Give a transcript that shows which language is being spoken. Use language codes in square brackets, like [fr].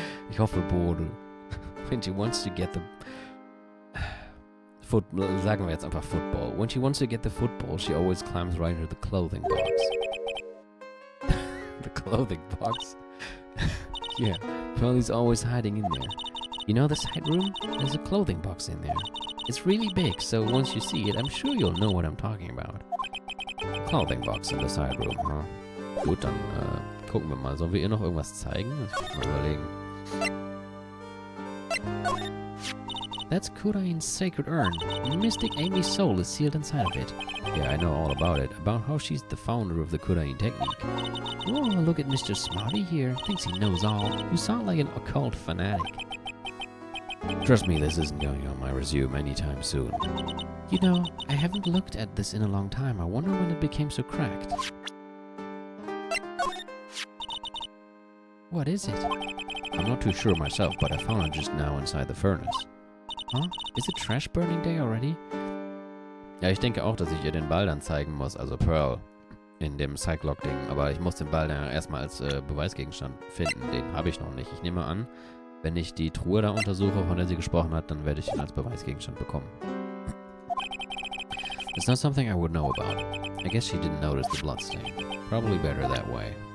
[de] Ich hoffe, [en] Bodo. When she wants to get the... [de] Sagen wir jetzt einfach Football. [en] When she wants to get the football, she always climbs right into the clothing box. The clothing box? Yeah, Pearl is always hiding in there. You know the side room? There's a clothing box in there. It's really big, so once you see it, I'm sure you'll know what I'm talking about. Clothing box in the side room, huh? [de] Gut, dann gucken wir mal. Sollen wir ihr noch irgendwas zeigen? Das muss ich mal überlegen. [en] That's Kurain's sacred urn. Mystic Amy's soul is sealed inside of it. Yeah, I know all about it. About how she's the founder of the Kurain technique. Oh, look at Mr. Smarty here. Thinks he knows all. You sound like an occult fanatic. Trust me, this isn't going on my resume anytime soon. You know, I haven't looked at this in a long time. I wonder when it became so cracked. What is it? I'm not too sure myself, but I found it just now inside the furnace. Huh? Is it trash burning day already? [de] Ja, ich denke auch, dass ich ihr den Ball dann zeigen muss, also Pearl, in dem Cyclock-Ding. Aber ich muss den Ball dann erstmal als Beweisgegenstand finden. Den habe ich noch nicht. Ich nehme an, wenn ich die Truhe da untersuche, von der sie gesprochen hat, dann werde ich ihn als Beweisgegenstand bekommen. [en] It's not something I would know about. I guess she didn't notice the bloodstain. Probably better that way.